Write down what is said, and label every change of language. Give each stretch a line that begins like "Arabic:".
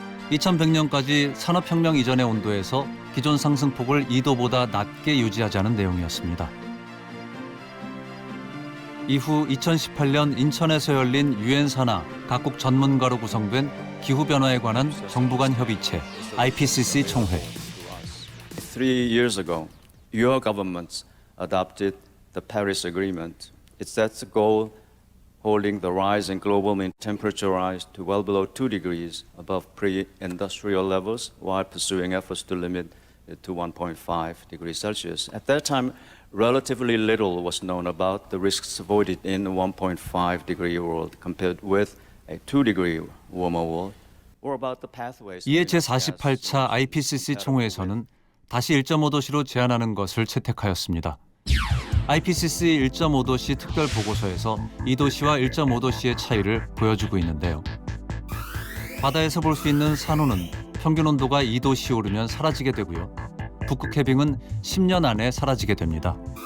Korean: 2100년까지 산업혁명 이전의 온도에서 기존 상승폭을 2도보다 낮게 유지하자는 내용이었습니다. 이후 2018년 인천에서 열린 유엔 산하 각국 전문가로 구성된 기후변화에 관한 정부 간 협의체 IPCC 총회.
English: 3 years ago, your governments adopted the Paris Agreement. It sets a goal holding the rise in global mean temperature rise to well below 2 degrees above pre-industrial levels while pursuing efforts to limit it to 1.5 degrees Celsius. At that time, relatively little was known about the risks avoided in a 1.5 degree world compared with a 2 degree warmer world or about the pathways.
Korean: 이에 제48차 IPCC 총회에서는 다시 1.5도씨로 제한하는 것을 채택하였습니다. IPCC 1.5도씨 특별 보고서에서 2도씨와 1.5도씨의 차이를 보여주고 있는데요. 바다에서 볼 수 있는 산호는 평균 온도가 2도씨 오르면 사라지게 되고요. 북극 해빙은 10년 안에 사라지게 됩니다.